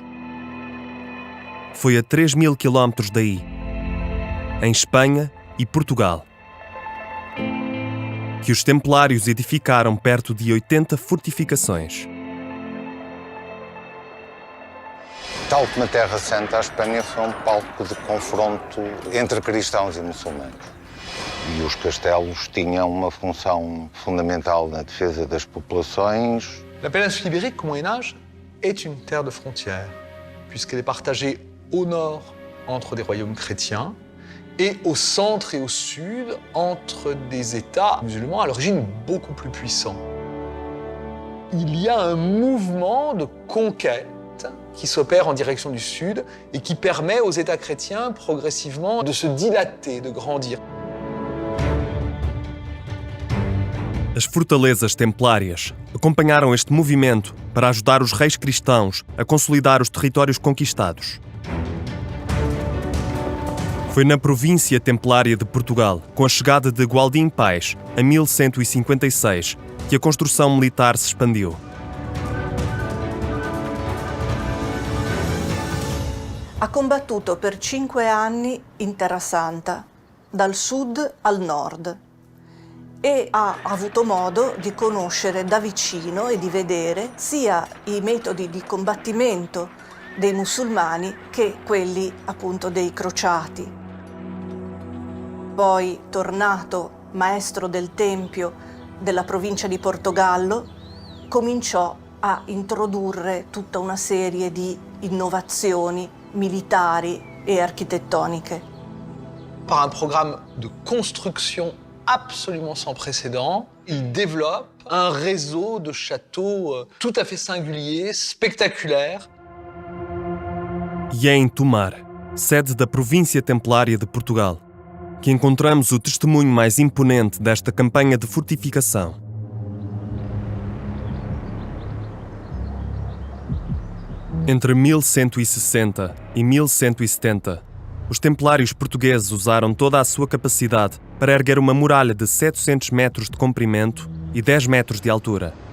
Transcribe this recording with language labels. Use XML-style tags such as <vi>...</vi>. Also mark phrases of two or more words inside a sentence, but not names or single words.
<pt>Foi a 3.000 quilómetros daí, em Espanha e Portugal, que os Templários edificaram perto de 80 fortificações. Tal como a Terra Santa, a Espanha foi um palco de confronto entre cristãos e muçulmanos. E os castelos tinham uma função fundamental na defesa das populações.</pt> <fr>La péninsule ibérique au Moyen-Âge est une terre de frontières, puisqu'elle est partagée au nord entre des royaumes chrétiens et au centre et au sud entre des États musulmans à l'origine beaucoup plus puissants. Il y a un mouvement de conquête qui s'opère en direction du sud et qui permet aux États chrétiens progressivement de se dilater, de grandir.</fr> <pt>As fortalezas templárias acompanharam este movimento para ajudar os reis cristãos a consolidar os territórios conquistados. Foi na província templária de Portugal, com a chegada de Gualdim Pais, em 1156, que a construção militar se expandiu.</pt> <it>Ha combattuto per 5 anni in Terra Santa, dal sud al nord, e ha avuto modo di conoscere da vicino e di vedere sia i metodi di combattimento dei musulmani che quelli appunto dei crociati. Poi, tornato maestro del Tempio della provincia di Portogallo, cominciò a introdurre tutta una serie di innovazioni militari e architettoniche.</it> <fr>Par un programme de construction absolument sans précédent, il développe un réseau de châteaux tout à fait singulier, spectaculaire.</fr> <pt>E é em Tomar, sede da província templária de Portugal, que encontramos o testemunho mais imponente desta campanha de fortificação. Entre 1160 e 1170, os templários portugueses usaram toda a sua capacidade para erguer uma muralha de 700 metros de comprimento e 10 metros de altura.</pt>